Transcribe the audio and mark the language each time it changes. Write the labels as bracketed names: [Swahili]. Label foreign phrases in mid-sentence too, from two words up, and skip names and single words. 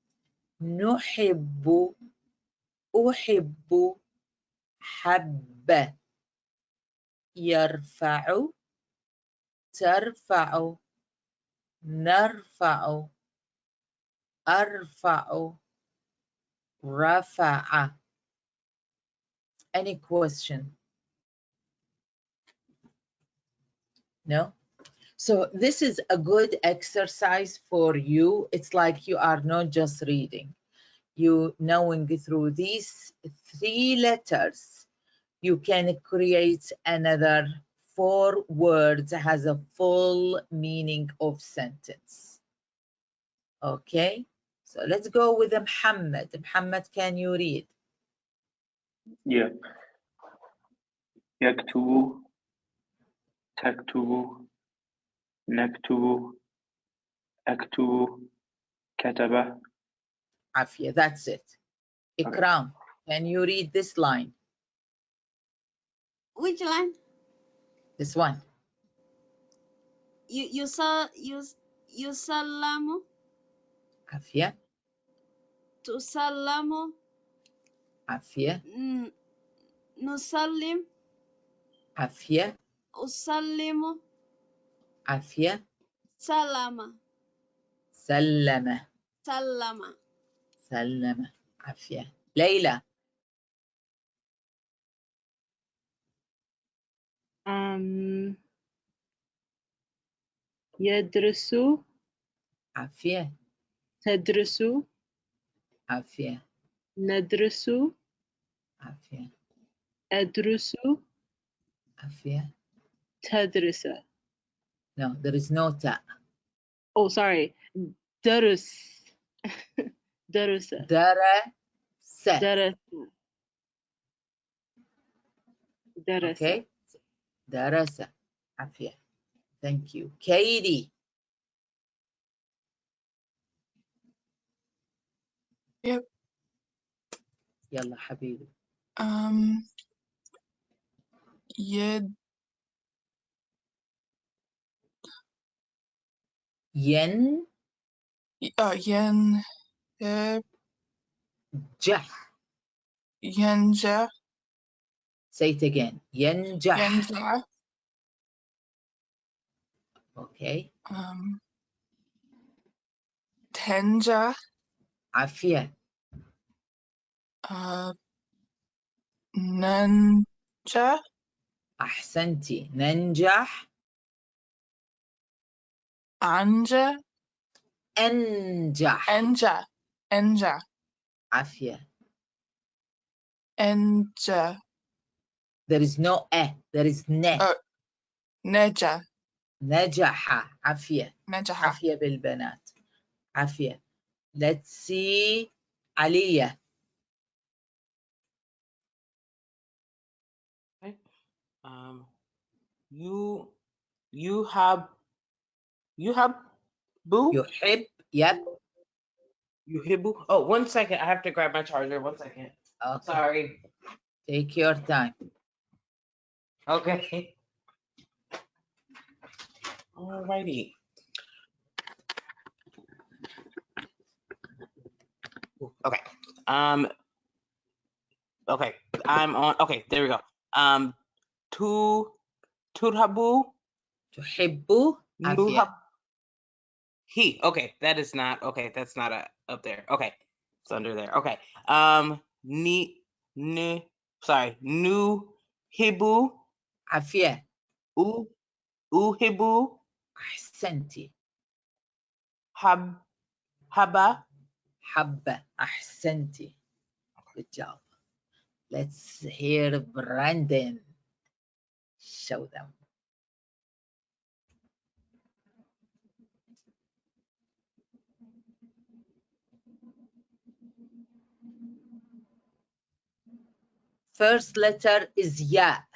[Arabic] نحب. أحب. حب. يرفع. ترفع. نرفع. أرفع. رفع. [English] Any question? No? So this is a good exercise for you. It's like you are not just reading. You knowing through these 3 letters, you can create another 4 words, has a full meaning of sentence. Okay, so let's go with Muhammad. Muhammad, can you read? Yeah. [Arabic] يكتب. تكتب. نكتب. أكتب. كتب. Afia, [English] that's it. Ikram, can you read this line? Which line? This one. [Arabic] Yusallamu, Afia, tusallamu, afia, nusallim, afia, usallimu, afia, salama, sallama, sallama. sallama, afia. Layla, يدرس afia, تدرس afia, ندرس afia, أدرس afia. تدرس. [English] No, there is no ta. Oh, sorry. [Arabic] درس. درس. Darasa. درس. درس. Okay. درس. عافية. [English] Thank you. Katie. Yep. [Arabic] يلا حبيبي. Yed Yen. yen Jah. yenja [English] Say it again. [Arabic] Yenjah. yenja [English] Okay. [Arabic] tenja Afia. nanja أحسنتِ. ننجح. anja Anjah. enja Afia. enja [English] There is no there is ne. [Arabic] neja نجح. عافية. nejaha. عافية بالبنات. عافية. [English] Let's see. Aliyah. Okay. You have boo. [Arabic] Yuhib. Yep. [English] Yuhibu. Oh, 1 second. I have to grab my charger. 1 second. Okay. Sorry. Take your time. Okay. Alrighty. Okay. Okay. I'm on. Okay. There we go. [Arabic] Turhabu. تحبّ. عافية. [English] He. Okay. That is not. Okay. That's not up there. Okay. It's under there. Okay. Sorry. [Arabic] Nu hibu. Afia. Uhibu. Ahsanti. Haba. حبّ. أحسنتِ. [English] Good job. Let's hear Brandon. Show them. First letter is ya.